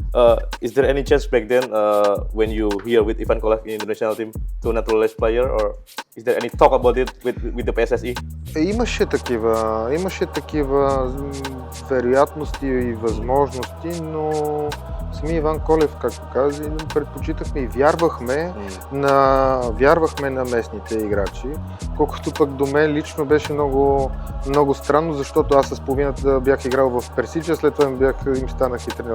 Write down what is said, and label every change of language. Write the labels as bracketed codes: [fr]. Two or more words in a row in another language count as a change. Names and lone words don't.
[en] Is there any chance back then when you here with Ivan Kolev in the national team to naturalize player, or is there any talk about it with the PSSE? [bg] Имаше такива вероятности и възможности, но самия Иван Колев, както каза, предпочитахме и вярвахме на местните играчи, колкото пък до мен лично беше много странно, защото аз с половината бях играл в Персича, след това им станах и треньор.